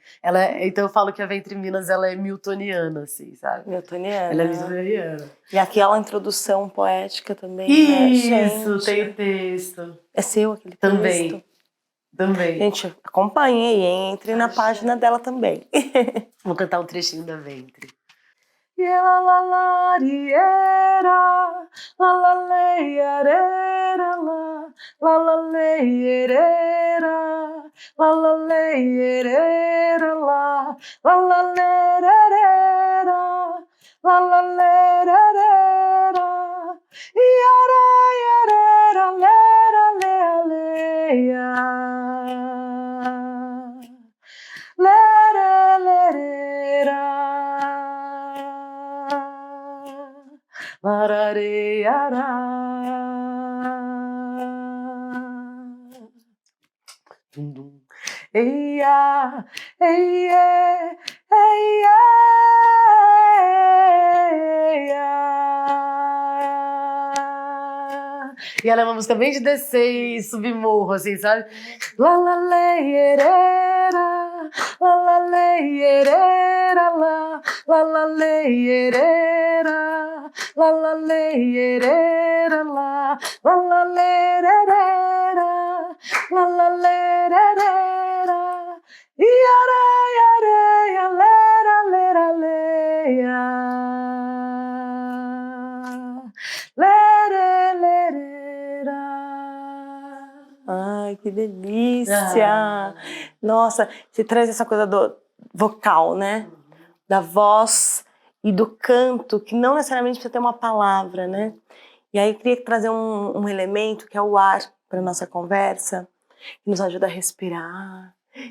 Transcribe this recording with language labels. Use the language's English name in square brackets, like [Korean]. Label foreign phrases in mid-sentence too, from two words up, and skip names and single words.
[Portuguese] Então eu falo que a Ventre Minas, ela é miltoniana, assim, sabe? Miltoniana. Ela é miltoniana. E aquela introdução poética também, né? Isso, Gente, tem o texto. é seu aquele Também. texto? Também. Gente, acompanhe e entre na página dela também. Vou cantar um trechinho da Ventre. Yela la la riera, la la leiarera, la la leierera, la la leierera, la la lererera, la la lererera, iara iarera, lera lea leia, lere lerera. Larareara. Dum, dum. Eia, eia, eia, eia. E ela é uma música bem de descer e subir morro, assim, sabe? La la leierera, la la leierera, la la leierera, la la leierera, la la lererera, la la lererera, iara iareia, lera lera leia, lere lerera. Ai, que delícia! Nossa, você traz essa coisa do vocal, né? Da voz e do canto, que não necessariamente precisa ter uma palavra, né? E aí eu queria trazer um elemento que é o ar para nossa conversa, que nos ajuda a respirar, né?